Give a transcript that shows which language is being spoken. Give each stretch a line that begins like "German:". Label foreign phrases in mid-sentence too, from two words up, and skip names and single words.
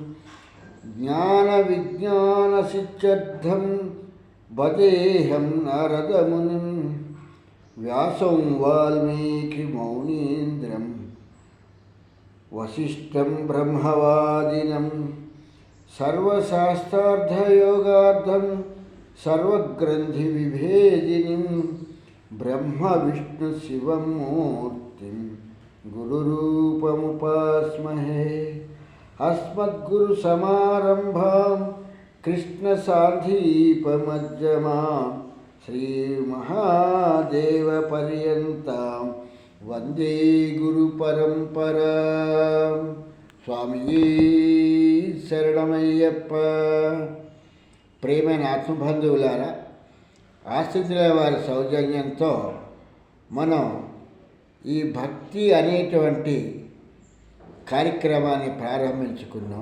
Sanskrit: ज्ञानविज्ञानसिद्ध्यर्थं वदेहं नारदमुनिं व्यासं वाल्मीकिमौनीन्द्रं वसिष्ठं ब्रह्मवादिनं सर्वशास्त्रार्थयोगार्थं सर्वग्रन्थिविभेदिनीं ब्रह्मविष्णुशिवं मूर्तिं गुरुरूपमुपास्महे। अस्मद्गुरुसमारम्भां कृष्णसान्धीपमध्यमां श्रीमहादेवपर्यन्तां वन्दे गुरुपरम्परां।
Tamil: స్వామియే శరణమయ్యప్ప.
Telugu: ప్రేమైన ఆత్మబంధువులారా, ఆశ్రితుల వారి సౌజన్యంతో మనం ఈ భక్తి అనేటువంటి కార్యక్రమాన్ని ప్రారంభించుకున్నాం.